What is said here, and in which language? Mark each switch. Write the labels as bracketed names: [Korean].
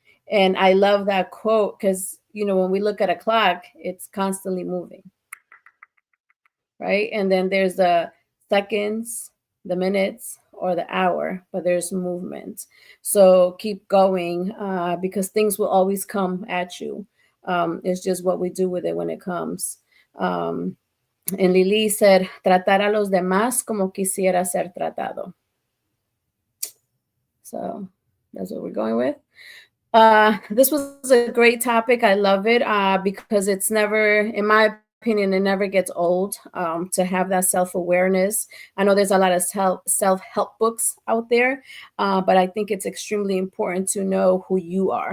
[English] And I love that quote because, when we look at a clock, it's constantly moving. Right. And then there's the seconds, the minutes, or the hour, but there's movement. So keep going because things will always come at you. It's just what we do with it when it comes. And Lili said, [Spanish] tratar a los demás como quisiera ser tratado. [English] So that's what we're going with. This was a great topic. I love it because it's never, in my opinion, it never gets old to have that self-awareness. I know there's a lot of self-help books out there, but I think it's extremely important to know who you are.